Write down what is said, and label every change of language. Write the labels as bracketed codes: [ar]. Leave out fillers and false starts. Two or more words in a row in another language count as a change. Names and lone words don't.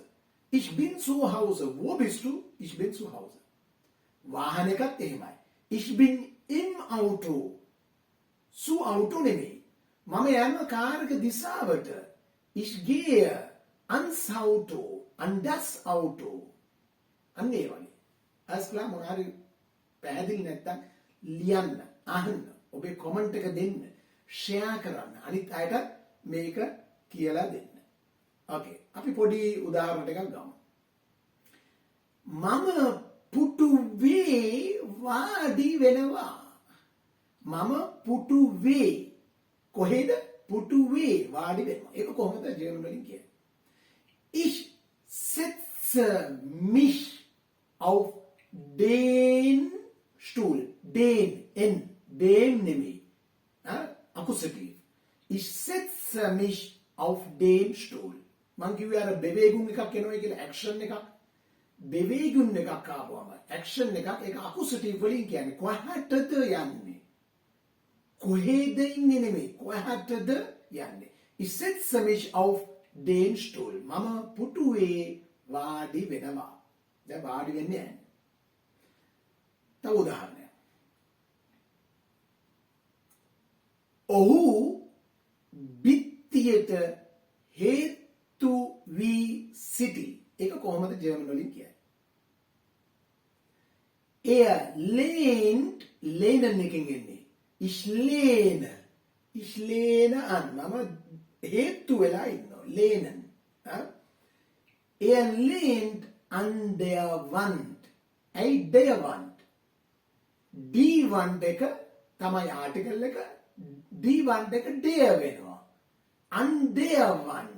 [de] ich bin zu Hause wo bist du ich bin zu Hause [si] වාහනයකත් එහෙමයි [de] ich bin im Auto zu Auto [si] නෙමෙයි මම යනවා කාර් එක දිශාවට [de] ich gehe ans Auto an das Auto [si] අන්න ඒ වගේ [de] alles klar [si] මොන හරි පැහැදිලි නැත්තම් ලියන්න අහන්න ඔබේ කමෙන්ට් එක දෙන්න ෂෙයා කරන්න අනිත් අයට මේක කියලා දෙන්න ඕකේ අපි පොඩි උදාහරණ ටිකක් ගමු මම පුටුවේ වාඩි වෙනවා මම පුටුවේ කොහෙද පුටුවේ වාඩි වෙනවා ඒක කොහොමද ජර්මන් වලින් කියන්නේ [de] ich setze mich auf den Stuhl [si] den නෙමෙයි akkusativ [de] ich setze mich auf den Stuhl [si] මං කිව්වේ අර bewegung එකක් එනවා කියලා action එකක් bewegung එකක් ආවම action එකක් ඒක akkusativ වලින් කියන්නේ කොහටද යන්නේ කොහෙද ඉන්නේ නෙමෙයි කොහටද යන්නේ. [de] Ich setze mich auf den Stuhl. [si] මම පුටුවේ වාඩි වෙනවා. දැන් වාඩි වෙන්නේ නැහැ. තව උදාහරණයක්. ඔහු බිත්තියට හේතු වී සිටි. ඒක කොහොමද ජර්මන් වලින් කියන්නේ? [de] Er lehnt, lehnen [si] එකෙන් එන්නේ. [de] Ich lehne an. [si] මම හේතු වෙලා ඉන්නවා. [de] Lehnen. Er lehnt an der Wand. [si] ඇයි [de] der Wand? Die Wand [si] එක තමයි ආටිකල් එක. [de] Die Wand එක der වෙනවා. An der Wand.